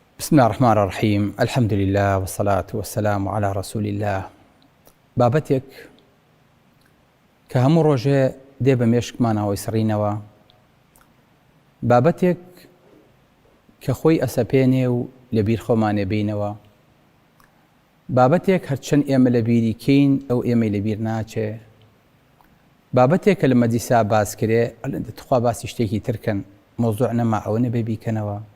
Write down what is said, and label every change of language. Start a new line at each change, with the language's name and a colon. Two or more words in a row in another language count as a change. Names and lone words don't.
Arabic: بسم الله الرحمن الرحيم. الحمد لله والصلاة والسلام على رسول الله.
Central Kurdish: بابەتێک کە هەموو ڕۆژێ دێ بە مێشکمانەوەی سڕینەوە، بابەتێک کە خۆی ئەسەپێنێ و لەبیر خۆمانێ بینەوە، بابەتێک هەرچەند ئێمە لە بیری کەین ئەو ئێمەی لەبیر ناچێ، بابەتێک کە لە مەجلیسا باس کرێ دەتخوا باسی شتێکی ترکەن، مۆزوع نەما ئەوە نەبێ بیکەنەوە.